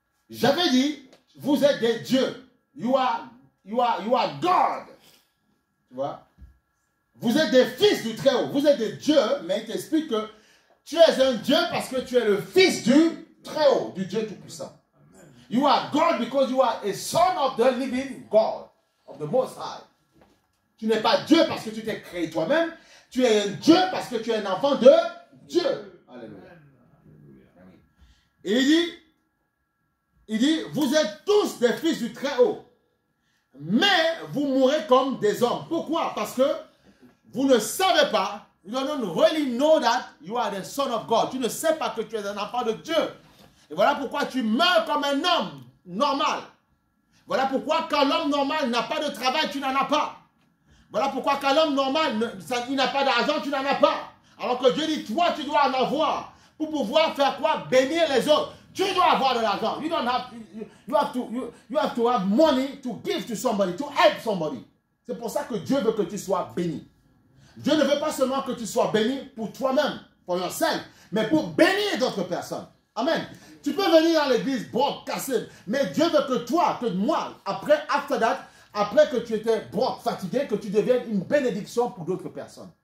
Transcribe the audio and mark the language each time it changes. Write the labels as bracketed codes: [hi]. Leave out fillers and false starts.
[fr] J'avais dit, vous êtes des dieux. [en] You are God. [fr] Tu vois? Vous êtes des fils du Très-Haut. Vous êtes des dieux, mais il t'explique que tu es un Dieu parce que tu es le fils du Très-Haut, du Dieu Tout-Puissant. [en] You are God because you are a son of the living God, of the Most High. [fr] Tu n'es pas Dieu parce que tu t'es créé toi-même. Tu es un Dieu parce que tu es un enfant de Dieu. Alléluia. Et il dit, vous êtes tous des fils du Très-Haut. Mais vous mourrez comme des hommes. Pourquoi? Parce que vous ne savez pas, [en] you don't really know that you are the son of God. [fr] Tu ne sais pas que tu es un enfant de Dieu. Et voilà pourquoi tu meurs comme un homme normal. Voilà pourquoi quand l'homme normal n'a pas de travail, tu n'en as pas. Voilà pourquoi quand l'homme normal, il n'a pas d'argent, tu n'en as pas. Alors que Dieu dit, toi, tu dois en avoir pour pouvoir faire quoi? Bénir les autres. Tu dois avoir de l'argent. [en] You have to have money to give to somebody, to help somebody. [fr] C'est pour ça que Dieu veut que tu sois béni. Dieu ne veut pas seulement que tu sois béni pour toi-même, pour [en] yourself, [fr] mais pour bénir d'autres personnes. Amen. Tu peux venir dans l'église, broc, cassé, mais Dieu veut que toi, que moi, après que tu étais broc, fatigué, que tu deviennes une bénédiction pour d'autres personnes.